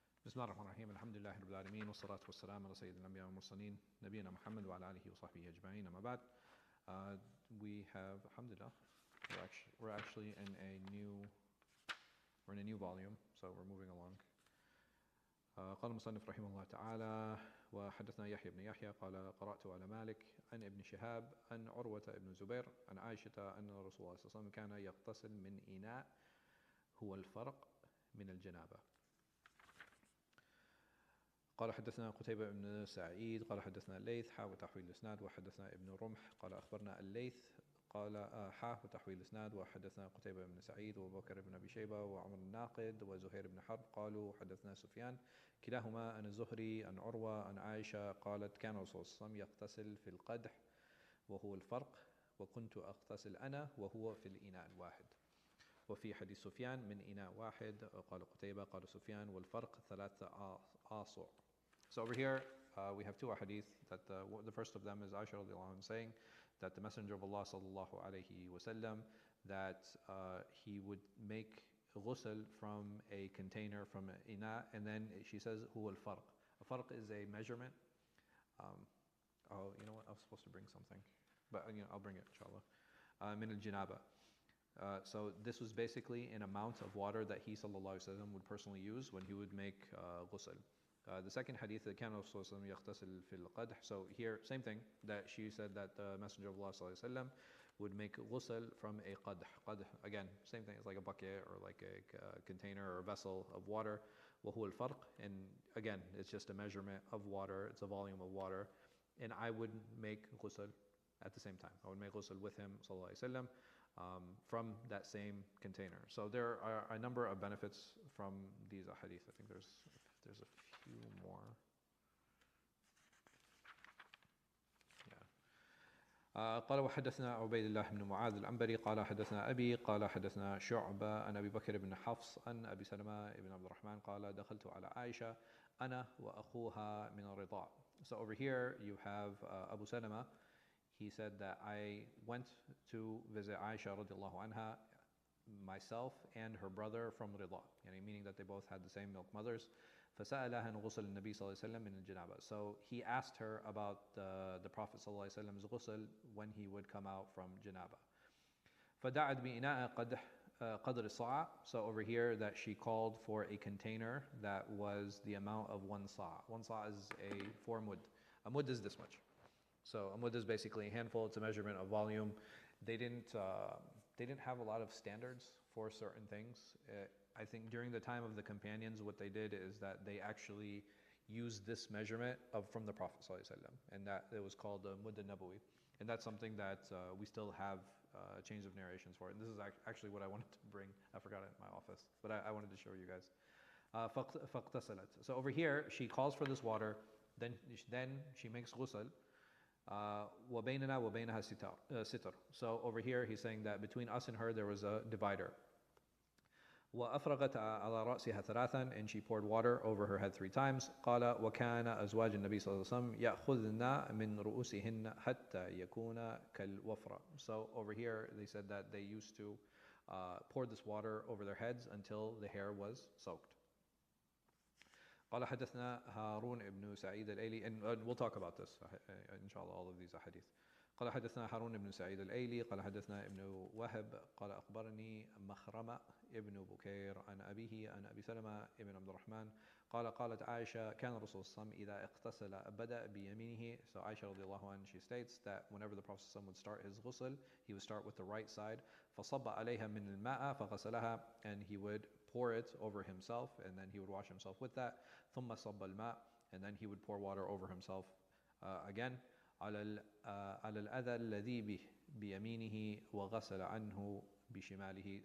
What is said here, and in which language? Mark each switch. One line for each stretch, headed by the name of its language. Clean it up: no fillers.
Arabic: بسم الله الرحمن الرحيم الحمد لله رب العالمين والصلاة والسلام على سيد الأنبياء والمرسلين نبينا محمد وعلى آله وصحبه أجمعين أما بعد.
English: We have, alhamdulillah, we're actually in a new volume, so we're moving along.
Arabic: قال المصنف رحمه الله تعالى وحدثنا يحيى بن يحيى قال قرأت على مالك عن ابن شهاب عن عروة بن زبير عن عائشة أن رسول الله صلى الله عليه وسلم كان يغتسل من إناء هو الفرق من الجنابة. قال حدثنا قتيبة بن سعيد قال حدثنا الليث حا وتحويل الإسناد وحدثنا ابن رمح قال أخبرنا الليث قال حا وتحويل الإسناد وحدثنا قتيبة بن سعيد وبكر بن أبي شيبة وعمر الناقد وزهير بن حرب قالوا حدثنا سفيان كلاهما عن الزهري عن عروة عن عائشة قالت كان الرسول صلى الله عليه وسلم يغتسل في القدح وهو الفرق وكنت أغتسل أنا وهو في الإناء الواحد. وفي حديث سفيان من إناء واحد قال قتيبة قال سفيان والفرق 3 آصع.
English: So over here we have 2 ahadith that the first of them is Aisha radiallahu anha saying that the Messenger of Allah sallallahu alayhi wasallam that he would make ghusl from a container, from an ina, and then she says
Arabic: huwa al-farq.
English: A farq is a measurement. Oh, you know what? I was supposed to bring something, but I'll bring it inshallah.
Arabic: Min al-janaba.
English: So this was basically an amount of water that he sallallahu alayhi wasallam would personally use when he would make ghusl. The second hadith, that
Arabic: كان الرسول صلى الله عليه وسلم يغتسل في القدح.
English: So here, same thing, that she said that the Messenger of Allah
Arabic: صلى الله عليه وسلم
English: would make ghusl from a qadh. Qadh, again, same thing, it's like a bucket or like a container or a vessel of water.
Arabic: وهو الفرق,
English: and again, it's just a measurement of water, it's a volume of water. And I would make ghusl at the same time. I would make ghusl with him
Arabic: صلى الله عليه وسلم
English: from that same container. So there are a number of benefits from these ahadith. I think there's a few more.
Arabic: قال وحدثنا عبيد الله بن معاذ العنبري قال حدثنا أبي قال حدثنا شعبة عن أبي بكر بن حفص عن أبي سلمة بن عبد الرحمن قال دخلت على عائشة أنا وأخوها من الرضاع.
English: So over here you have Abu Salama. He said that I went to visit Aisha radiallahu anha, myself and her brother from Rida, meaning that they both had the same milk mothers.
Arabic: فسألها عن غسل النبي صلى الله عليه وسلم من الجنابة.
English: So he asked her about the Prophet
Arabic: صلى الله عليه وسلم's
English: ghusl when he would come out from janaba.
Arabic: فدعت بإناء قدر الصاع.
English: So over here that she called for a container that was the amount of 1 sa'. 1 sa' is 4 mud. A mud is this much. So a mud is basically a handful. It's a measurement of volume. They didn't have a lot of standards for certain things. I think during the time of the companions, what they did is that they actually used this measurement from the Prophet ﷺ, and that it was called the Mudd al-Nabawi. And that's something that we still have chains of narrations for. And this is actually what I wanted to bring. I forgot it in my office, but I wanted to show you guys.
Arabic: فاغتسلت.
English: So over here, she calls for this water. Then she makes ghusl.
Arabic: وبيننا وبينها ستر.
English: So over here he's saying that between us and her there was a divider.
Arabic: وأفرغت على رأسها 3,
English: and she poured water over her head 3 times.
Arabic: قال وكان أزواج النبي صلى الله عليه وسلم يأخذن من رؤوسهن حتى يكون كالوفرة.
English: So over here they said that they used to pour this water over their heads until the hair was soaked.
Arabic: قال حدثنا هارون بن سعيد الأيلي,
English: and we'll talk about this inshallah, all of these ahadith.
Arabic: قال حدثنا هارون بن سعيد الأيلي قال حدثنا ابن وهب قال أخبرني مخرمة ابن بكير عن أبيه عن أبي سلمة ابن عبد الرحمن قالت عائشة كان الرسول صلى الله عليه وسلم إذا اغتسل بدأ بيمينه.
English: So Aisha radiallahu anha, she states that whenever the Prophet would start his ghusl, he would start with the right side.
Arabic: فصب عليها من الماء فغسلها,
English: and he would pour it over himself, and then he would wash himself with that.
Arabic: ثم صب الماء,
English: and then he would pour water over himself again.
Arabic: على الأذى الذي بيمينه وغسل عنه بشماله.